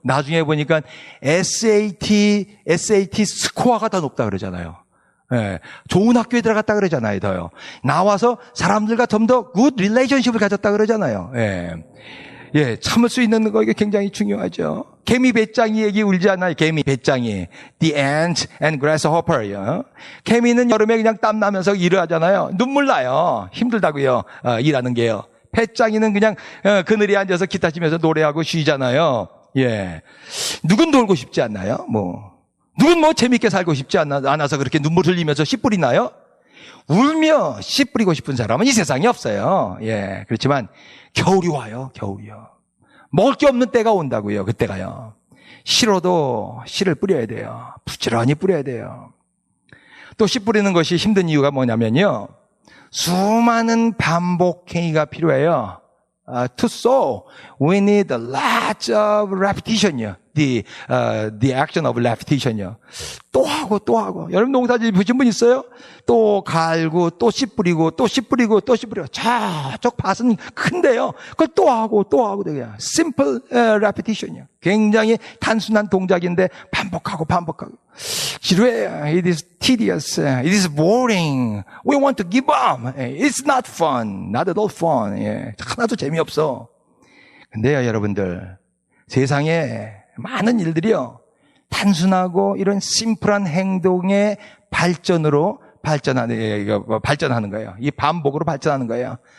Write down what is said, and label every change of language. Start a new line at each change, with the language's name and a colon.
Korean: 나중에 보니까 SAT 스코어가 더 높다 그러잖아요. 예, 좋은 학교에 들어갔다 그러잖아요, 더요. 나와서 사람들과 좀 더 굿 릴레이션십을 가졌다 그러잖아요. 예, 참을 수 있는 거 이게 굉장히 중요하죠. 개미 배짱이 얘기 울지 않나요? 개미 배짱이.
English: The ant and grasshopper.
Korean: 개미는 여름에 그냥 땀 나면서 일을 하잖아요. 눈물 나요. 힘들다고요. 일하는 게요. 배짱이는 그냥 그늘에 앉아서 기타 치면서 노래하고 쉬잖아요. 예. 누군 놀고 싶지 않나요? 누군 재밌게 살고 싶지 않아서 그렇게 눈물 흘리면서 씨 뿌리나요? 울며 씨 뿌리고 싶은 사람은 이 세상에 없어요. 예. 그렇지만 겨울이 와요. 겨울이요. 먹을 게 없는 때가 온다고요. 그때가요. 씨로도 씨를 뿌려야 돼요. 부지런히 뿌려야 돼요. 또 씨 뿌리는 것이 힘든 이유가 뭐냐면요. 수많은 반복 행위가 필요해요.
English: To sow, we need a lot of repetition이요. The action of repetition이요.
Korean: 또 하고. 여러분 농사짓 보신 분 있어요? 또 갈고, 또 씨 뿌리고, 또 씨 뿌리고, 또 씨 뿌리고. 저쪽 밭은 큰데요. 그걸 또 하고. 그냥
English: simple repetition
Korean: 이요. 굉장히 단순한 동작인데 반복하고. 지루해요.
English: It is tedious. It is boring. We want to give up. It's not fun. Not at all fun.
Korean: 예. 하나도 재미없어. 근데요, 여러분들, 세상에 많은 일들이요, 단순하고 이런 심플한 행동의 발전으로 발전하는 거예요. 이 반복으로 발전하는 거예요.